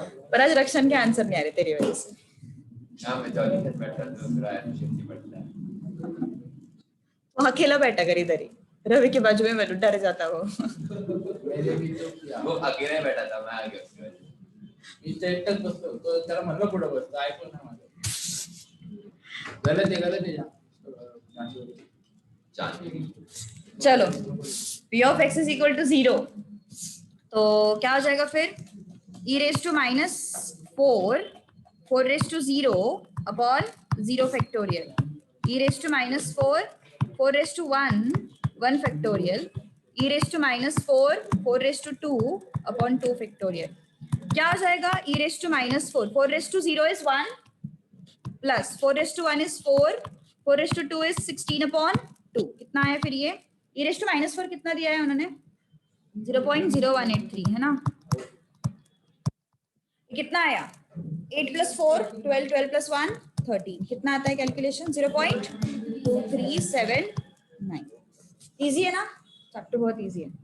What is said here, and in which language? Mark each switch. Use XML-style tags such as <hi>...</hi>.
<hi>पर आज रक्षण के आंसर नहीं आ रहे तेरी वजह से। हाँ मैं जॉली के साथ बैठा था, दूसरा एफिशिएंसी बढ़ता है। वो अकेला बैठा कर इधर ही, रवि के बाजू में मैं डर जाता वो। मेरे भी तो किया वो अकेले बैठा था, मैं आ गया उसके बाद।</hi> <mr>इथं एकटाच बसतो तो, त्याला म्हणलं पुढे बसतो, ऐकून नाही माझं। गलत आहे</mr> <hi>चलो, P of x is equal to 0, तो क्या हो जाएगा फिर? e⁻⁴, 4⁻0 upon 0 factorial, e⁻⁴, 4⁻1, 1 factorial, e⁻⁴, 4⁻2 upon 2 factorial, क्या हो जाएगा?</hi> <en>e raised to minus 4. 4 raised to 0 is 1 plus 4 raised to 1 is 4. 4 raised to 2 is 16/2.</en> <hi>कितना आया फिर ये?</hi> <en>e raised to minus 4</en> <hi>कितना दिया है उन्होंने? 0.0183 है ना? कितना आया? 8 plus 4 12, 12 plus 1 13. कितना आता है कैलकुलेशन? 0.2379. इजी है ना? चैप्टर बहुत इजी है.</hi>